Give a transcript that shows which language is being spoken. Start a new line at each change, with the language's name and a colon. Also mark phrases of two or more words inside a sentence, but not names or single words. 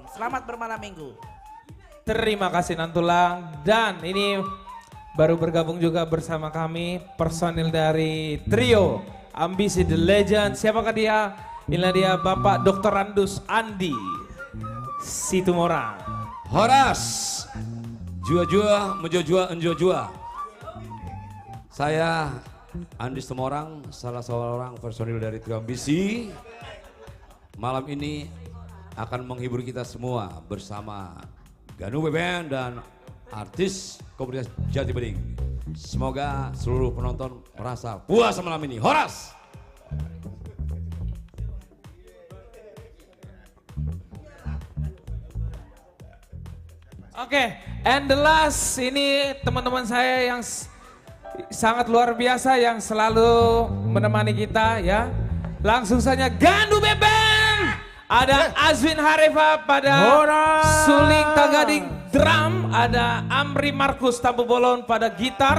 Indonesian: Selamat bermalam minggu. Terima kasih Nantulang. Dan ini baru bergabung juga bersama kami personil dari trio Ambisi The Legend. Siapakah dia? Inilah dia Bapak Dr. Andus Andi Situmorang. Horas, jua-jua, menjua-jua, enjua-jua. Saya Andi Situmorang, salah seorang personil dari trio Ambisi. Malam ini akan menghibur kita semua bersama Ganube Band dan artis komunitas Jati Bening. Semoga seluruh penonton merasa puas malam ini. Horas! Oke,
English: and the last
Indonesian: ini teman-teman saya yang sangat luar biasa yang selalu menemani kita ya. Langsung saja Ganube Band. Ada Azwin Harefa pada suling tagading drum, ada Amri Markus Tampu Bolon pada gitar,